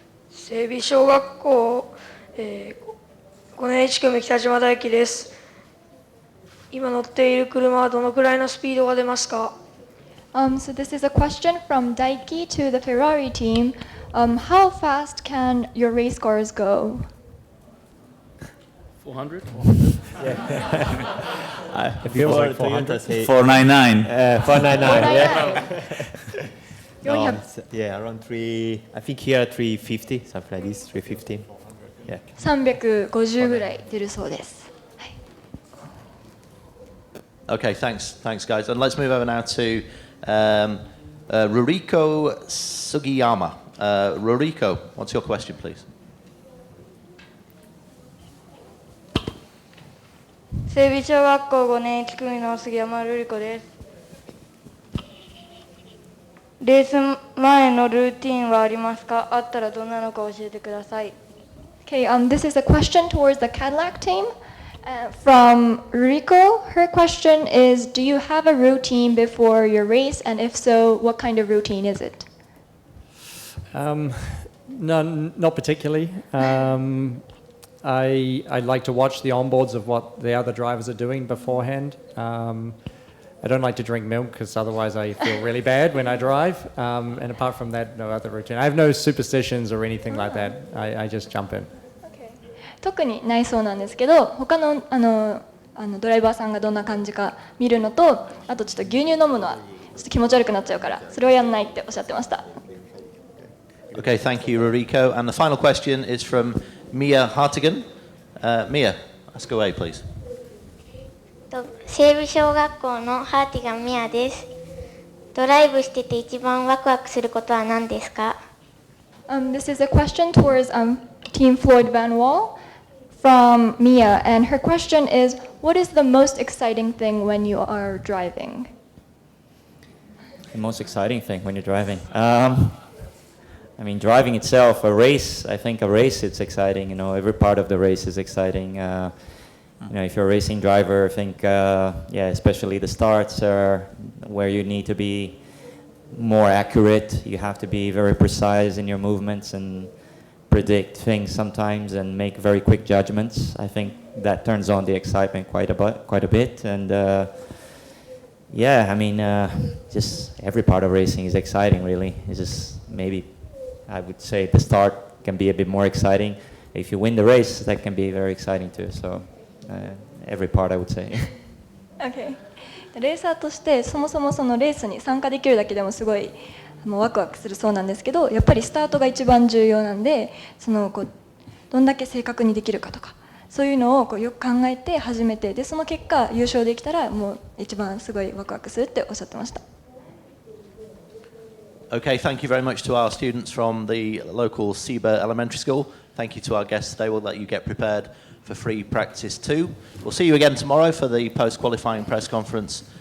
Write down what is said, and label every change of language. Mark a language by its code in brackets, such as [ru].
[ja] 整備小学校、5年1組北島大輝です。今乗っている車はどのくらいのスピードが出ますか？ [en] So this is a question from Daiki to the Ferrari team. How fast can your race cars go? 400? If it was like 400, say 499. 499, yeah. 400. Yeah, around 3, I think here 350, something like this, 350. Yeah. [ja] 350ぐらい出るそうです。 [en] Okay, thanks, guys. And let's move over now to Ruriko Sugiyama. Ruriko, what's your question, please? [ja] 整備小学校5年1組の杉山瑠璃子です。レース前のルーティンはありますか？あったらどんなのか教えてください。 [en] Okay, this is a question towards the Cadillac team from Ruriko. Her question is, do you have a routine before your race? And if so, what kind of routine is it? No, not particularly. I like to watch the onboards of what the other drivers are doing beforehand. I don't like to drink milk because otherwise I feel really bad when I drive. And apart from that, no other routine. I have no superstitions or anything like that. I just jump in. [ja] 特にないそうなんですけど、他のドライバーさんがどんな感じか見るのと、あとちょっと牛乳飲むのはちょっと気持ち悪くなっちゃうから、それはやんないっておっしゃってました。 [en] Okay, thank you, Ruriko. And the final question is from Mia Hartigan. Mia, ask away, please. [ja] 整備小学校のハーティガンミアです。ドライブしてて一番ワクワクすることは何ですか？ [en] This is a question towards Team Floyd Van Wall from Mia, and her question is, what is the most exciting thing when you are driving? The most exciting thing when you're driving? I mean, driving itself, a race, I think a race, it's exciting, you know, every part of the race is exciting. You know, if you're a racing driver, I think, yeah, especially the starts are where you need to be more accurate. You have to be very precise in your movements and predict things sometimes and make very quick judgments. I think that turns on the excitement quite a bit. And yeah, I mean, just every part of racing is exciting, really. It's just maybe, I would say the start can be a bit more exciting. If you win the race, that can be very exciting too. So every part, I would say. Okay. [ja] レーサーとしてそもそもそのレースに参加できるだけでもすごいワクワクするそうなんですけど、やっぱりスタートが一番重要なんで、どんだけ正確にできるかとか、そういうのをよく考えて始めて、でその結果優勝できたらもう一番すごいワクワクするっておっしゃってました。 [en] Okay, thank you very much to our students from the local Seba Elementary School. Thank you to our guests today. We'll let you get prepared for free practice 2. We'll see you again tomorrow for the post-qualifying press conference.